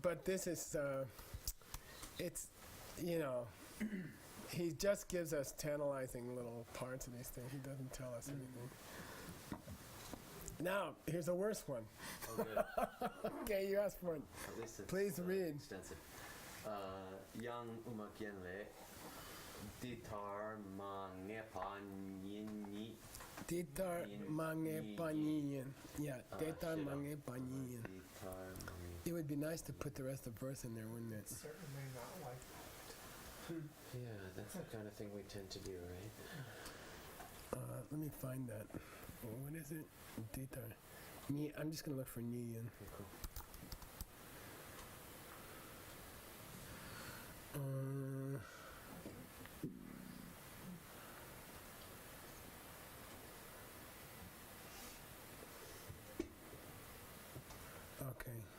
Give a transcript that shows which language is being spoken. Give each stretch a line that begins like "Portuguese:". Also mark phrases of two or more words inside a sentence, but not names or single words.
English: But this is, it's, you know, he just gives us tantalizing little parts of these things. He doesn't tell us anything. Now, here's a worse one. Oh, good. Okay, you asked for it. At least it's Please read. extensive. Yang umakyenle ditar mangepan yinyi. Titar mange panyin. Yeah, titar shit, mange panyin. Ditar mange. It would be nice to put the rest of the verse in there, wouldn't it? Certainly not like Yeah, that's the kind of thing we tend to do, right? Let me find that. What is it? Titar. Ni. I'm just gonna look for Niyan. Okay, cool. Okay.